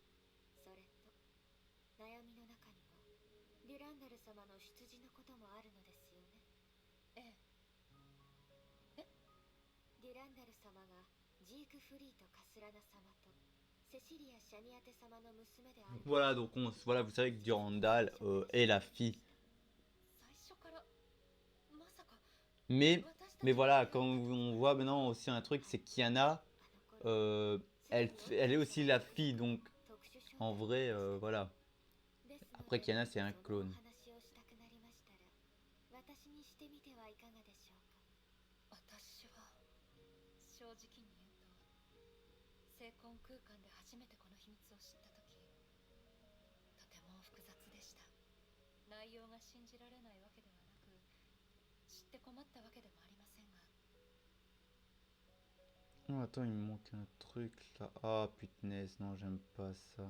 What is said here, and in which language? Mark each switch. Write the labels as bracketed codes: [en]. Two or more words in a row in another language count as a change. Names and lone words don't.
[ja] それと悩みの中にはデュランダル様の出自のこともあるのですよね。ええ。デュランダル様がジークフリート・カスラナ様とセシリア・シャニアテ様の娘である。 [fr] Voilà, donc voilà, vous savez que Durandal est la fille. [ja] 最初からまさか。 [fr] Mais voilà, quand on voit maintenant aussi un truc, c'est qu'Iana, elle est aussi la fille, donc en vrai, voilà. Après, Kiana, c'est un clone. [ja] 私にしてみてはいかがでしょうか。私は正直に言うと、聖魂空間で初めてこの秘密を知った時、とても複雑でした。内容が信じられないわけではなく、知って困ったわけでもありませんが。 [fr] Oh, attends, il me manque un truc là. Ah, punaise, non, j'aime pas ça.